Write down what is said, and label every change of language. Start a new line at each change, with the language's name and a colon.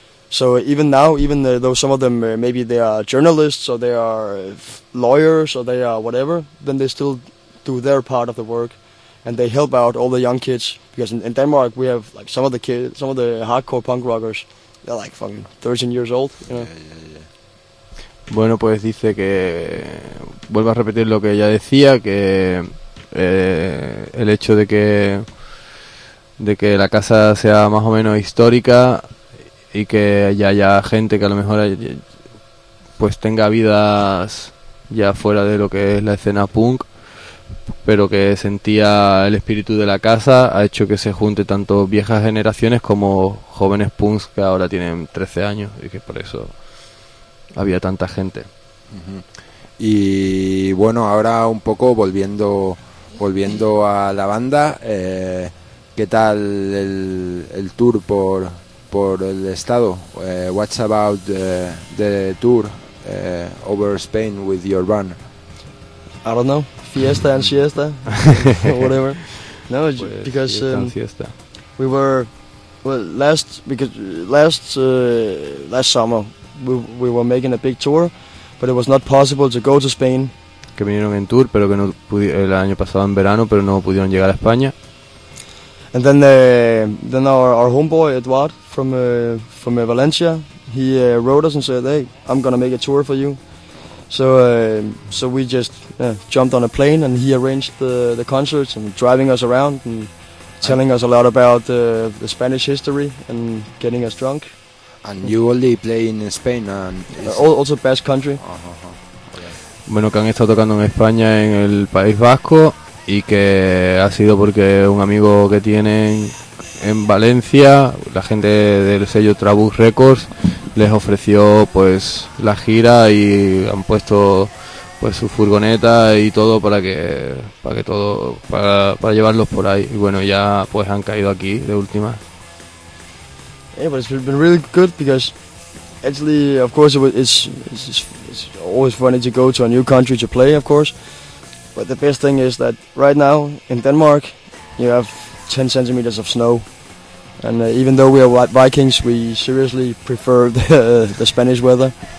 English: So even now, even though some of them, maybe they are journalists or they are lawyers or they are whatever, then they still do their part of the work. And they help out all the young kids, because in Denmark we have like some of the kids, some of the hardcore punk rockers, they're like fucking 13 years old, you know? Yeah.
Spanish: Bueno, pues dice que, vuelvo a repetir lo que ya decía, que el hecho de que la casa sea más o menos histórica y que ya haya gente que a lo mejor pues tenga vidas ya fuera de lo que es la escena punk, pero que sentía el espíritu de la casa, ha hecho que se junte tanto viejas generaciones como jóvenes punks que ahora tienen 13 años, y que por eso había tanta gente. Uh-huh. Y bueno, ahora un poco volviendo a la banda, ¿qué tal el tour por el estado?
English: What's about the tour over Spain with your band? I don't know, fiesta and siesta, whatever. No, pues, because
Spanish: fiesta.
English: We were last summer we were making a big tour, but it was not possible to go to Spain.
Spanish: Que vinieron en tour, pero que no el año pasado en verano, pero no pudieron llegar a España.
English: And then our homeboy Eduard from Valencia, he wrote us and said, "Hey, I'm gonna make a tour for you." So we just jumped on a plane, and he arranged the concerts and driving us around and telling us a lot about the Spanish history and getting us drunk. And you only play in Spain and also Basque country. Uh-huh.
Spanish: Bueno, que han estado tocando en España en el País Vasco y que ha sido porque un amigo que tienen en Valencia, la gente del sello Trabuc Records, les ofreció pues la gira y han puesto pues su furgoneta y todo para llevarlos por ahí, y bueno, ya pues han caído aquí de última.
English: Yeah, but it's been really good because actually, of course, it's always funny to go to a new country to play, of course, but the best thing is that right now in Denmark you have 10 centimeters of snow. And even though we are white Vikings, we seriously prefer the Spanish weather.